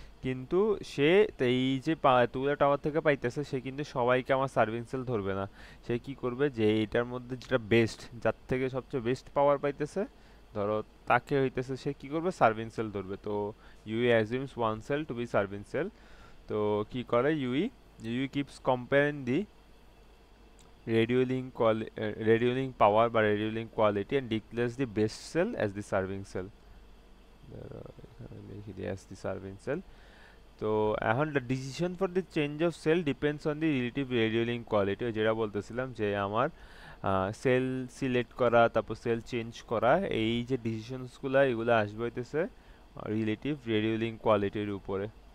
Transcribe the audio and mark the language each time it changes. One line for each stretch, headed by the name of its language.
Bangla: কিন্তু সে তো এই যে এতগুলো টাওয়ার থেকে পাইতেছে, সে কিন্তু সবাইকে আমার সার্ভিং সেল ধরবে না। সে কি করবে, যে এটার মধ্যে যেটা বেস্ট, যার থেকে সবচেয়ে বেস্ট পাওয়ার পাইতেছে, ধরো তাকে হইতেছে সে কি করবে, সার্ভিং সেল ধরবে।
English: তো UE assumes one cell to be serving cell.
Bangla: তো কি করে
English: UE, UE keeps comparing the radio link power বা radio link quality and declares the best cell as the serving cell,
Bangla: এখানে লিখে দিই
English: as the serving cell।
Bangla: তো এখন
English: the decision for the change of cell depends on the relative radio link quality,
Bangla: যেটা বলতেছিলাম যে আমার সেল সিলেক্ট করা, তারপর সেল চেঞ্জ করা, এই যে ডিসিশনসগুলো এগুলো আসবে হইতেছে রিলেটিভ রেডিও লিঙ্ক কোয়ালিটির উপরে।